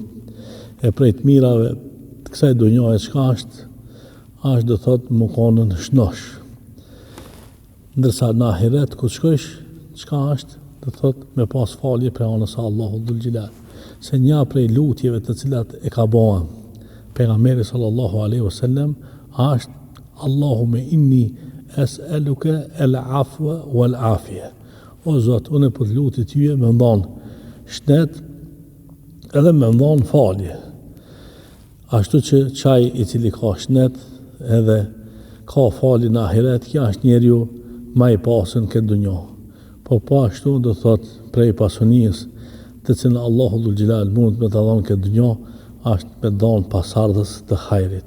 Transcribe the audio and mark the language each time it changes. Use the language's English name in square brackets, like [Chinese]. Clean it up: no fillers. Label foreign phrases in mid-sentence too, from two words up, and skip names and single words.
[Albanian] E prej të mirave të kësaj dunjoje çka është do thotë më konën shnosh. Ndërsa në ahiret ku shkosh, çka është do thotë me pas falje për anës së Allahut Dhul Gjelal. Se një prej lutjeve të cilat e ka bënë pejgamberi [Arabic] صلى الله عليه وسلم [Albanian] është: [Arabic] اللهم إني أسألك العفو والعافية. [Albanian] O Zot, unë po të lutem tyje me ndon shnet edhe me ndon falje. Ashtu që çaj i cili ka shnet edhe ka falje në ahiret, kjo është njeriu ma i pasën këtë dunjo. Po ashtu do thot prej pasunisë të cilën Allahu Dhul Gjelal mund me të dhënë këtë dunjo, është me dhënë pasardhës të hajrit.